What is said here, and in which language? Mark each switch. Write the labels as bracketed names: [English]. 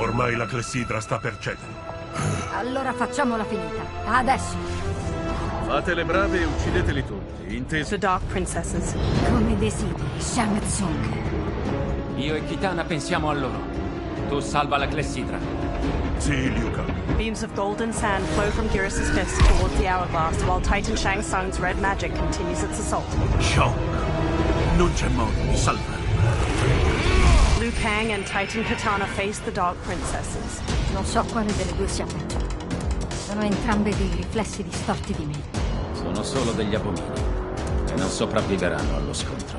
[Italian] Ormai la clessidra sta per cedere. Allora facciamola finita. Adesso. Fate le brave e uccideteli tutti, inteso? [English] The Dark Princesses. [Italian] Come desideri, Shang Tsung. Io e Kitana pensiamo a loro. Tu salva la clessidra. Sì, Liu Kang. [English] Beams of golden sand flow from Geras' fist towards the hourglass, while Titan Shang Tsung's red magic continues its assault. [Italian] Shang, non c'è modo di salvarla. [English] Liu Kang and Titan Katana face the Dark Princesses. [Italian] Non so quale delle due sia peggio. Sono entrambe dei riflessi distorti di me. Sono solo degli abomini e non sopravviveranno allo scontro.